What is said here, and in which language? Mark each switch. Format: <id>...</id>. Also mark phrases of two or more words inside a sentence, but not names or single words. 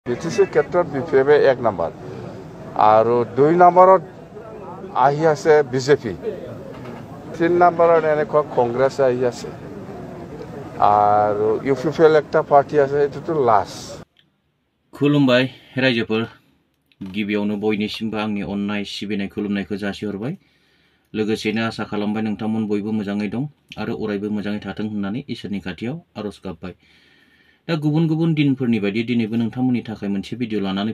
<as>বিটিচিৰ ক্ষেত্ৰত বিপিএফে 1 নম্বৰ আৰু 2 নম্বৰত আহি আছে বিজেপি 3 নম্বৰত এনেকুৱা কংগ্ৰেছ আহি আছে আৰু ইউপিপিএল একটা পাৰ্টি আছে এটোটো লাষ্ট</as> <brx>खुलुमबाय रायजोफोर गिबियावनो बयनिसिमबो आंनि अननाय सिबिनाय खुलुमनायखौ जासिहरबाय लोगोसेनो आसा खालामबाय नोंथांमोन बयबो मोजाङै दं आरो अरायबो मोजाङै थाथों होननानै इसोरनि खाथियाव आरज गाबबाय दा गुबुन गुबुन दिनफोरनि बायदि दिनैबो नोंथांमोननि थाखाय मोनसे भिडिअ लानानै</brx>